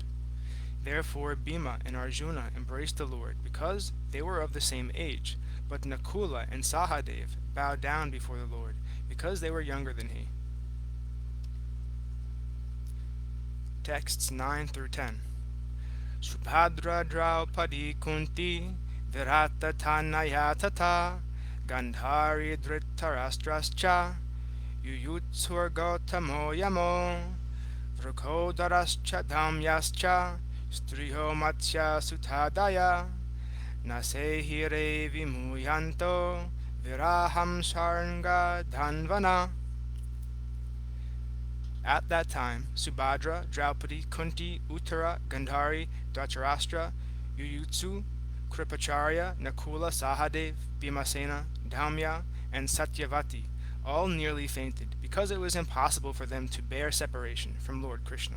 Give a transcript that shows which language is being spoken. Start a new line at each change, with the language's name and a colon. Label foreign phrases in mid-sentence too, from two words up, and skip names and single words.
English: Therefore Bhima and Arjuna embraced the Lord because they were of the same age, but Nakula and Sahadev bowed down before the Lord because they were younger than he. Texts 9 through 10.
Sanskrit: Subhadra Draupadi Kunti Virata Tanayatata Gandhari Dhritarashtrascha Yuyutsur Gautamo Yamo Vrkodharascha Dhamyascha Striho Matsya Sutadaya Nasehire Vimuyanto Viraham Saranga Dhanvana.
English: At that time, Subhadra, Draupadi, Kunti, Uttara, Gandhari, Dhritarashtra, Yuyutsu, Kripacharya, Nakula, Sahadev, Bhimasena, Dhamya, and Satyavati all nearly fainted, because it was impossible for them to bear separation from Lord Kṛṣṇa.